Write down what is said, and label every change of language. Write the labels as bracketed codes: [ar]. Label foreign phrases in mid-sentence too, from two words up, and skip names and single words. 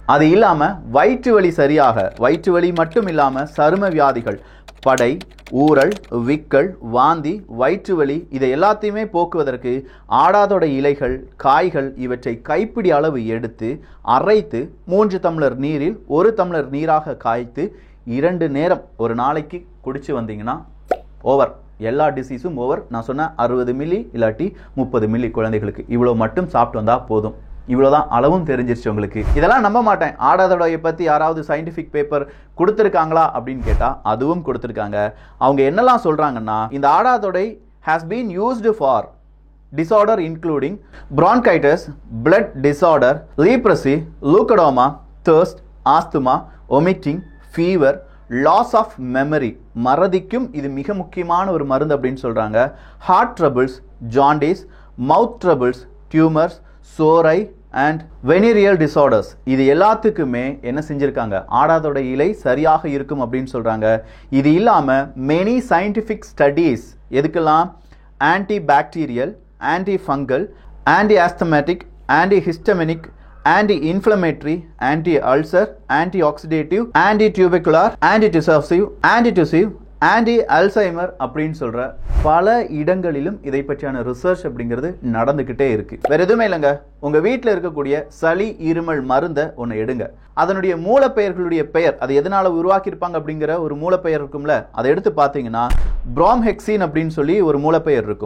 [ta] அது இல்லாம வயிற்று வலி சரியாக, வயிற்று வலி மட்டும் இல்லாம சரும வியாதிகள், படை, ஊறல், விக்கல், வாந்தி, வயிற்று வலி இதை எல்லாத்தையுமே போக்குவதற்கு ஆடாதோட இலைகள், காய்கள் இவற்றை கைப்பிடி அளவு எடுத்து அரைத்து 3 டம்ளர் நீரில் 1 டம்ளர் நீராக காய்த்து 2 நேரம் ஒரு நாளைக்கு குடிச்சு வந்தீங்கன்னா ஓவர், எல்லா டிசீஸும் ஓவர். நான் சொன்ன 60 மில்லி இல்லாட்டி 30 மில்லி குழந்தைகளுக்கு இவ்வளவு மட்டும் சாப்பிட்டு வந்தா போதும். இவ்வளவுதான், அளவும் தெரிஞ்சிருச்சு உங்களுக்கு. இதெல்லாம் நம்ப மாட்டேன், ஆடாதோடைய பத்தி யாராவது [en] scientific paper [ta] கொடுத்திருக்காங்களா அப்படின்னு கேட்டா அதுவும் கொடுத்திருக்காங்க. அவங்க என்னெல்லாம் சொல்றாங்கன்னா, இந்த ஆடாதோடை [en] has been used for disorder including bronchitis, blood disorder, leprosy, leukodema, thirst, asthma, vomiting, fever, loss of memory, [ta] மறதிக்கும் இது மிக முக்கியமான ஒரு மருந்து அப்படின்னு சொல்றாங்க. [en] heart troubles, jaundice, mouth troubles, tumours, psora and venereal disorders [ta] இது எல்லாத்துக்குமே என்ன செஞ்சிருக்காங்க, ஆடாதோட இலை சரியாக இருக்கும் அப்படின்னு சொல்றாங்க. இது இல்லாம [en] many scientific studies எதுக்கெல்லாம், anti bacterial, anti fungal, anti asthmatic, anti histaminic, anti-inflammatory, anti-ulcer, anti-oxidative, anti-tubercular, anti-tussive, anti-alzheimer [ta] அப்படின்னு சொல்ற பல இடங்களிலும் இதை பற்றியான ரிசர்ச் அப்படிங்கிறது நடந்துகிட்டே இருக்கு. வேற எதுவுமே இல்லைங்க, உங்க வீட்டில் இருக்கக்கூடிய சளி இருமல் மருந்தை ஒன்று எடுங்க, அதனுடைய மூலப்பெயர்களுடைய பெயர், அது எதனால உருவாக்கி இருப்பாங்க அப்படிங்கிற ஒரு மூலப்பெயர் இருக்கும்ல, அதை எடுத்து பார்த்தீங்கன்னா பிராம்ஹெக்சின் அப்படின்னு சொல்லி ஒரு மூலப்பெயர் இருக்கும்.